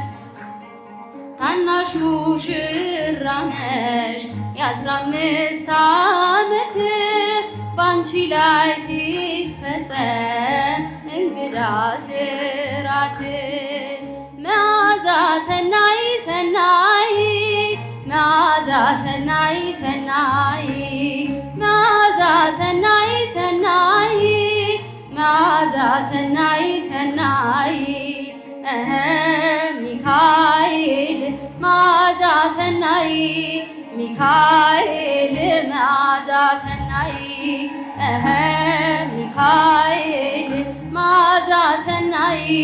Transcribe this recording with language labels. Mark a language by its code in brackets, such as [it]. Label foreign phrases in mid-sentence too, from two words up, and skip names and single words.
[am] ታናሽ ሙሽራ ነሽ የ15 ዓመት ባንቺ ላይ ሲፈጸም እንግዳ ስራት። [gez] መዓዛ ሰናይ ሰናይ መዓዛ ሰናይ ሰናይ መዓዛ ሰናይ ሰናይ መዓዛ ሰናይ ሰናይ ሚካኤል መዓዛ ሰናይ ሚካኤል መዓዛ ሰናይ ሚካኤል መዓዛ ሰናይ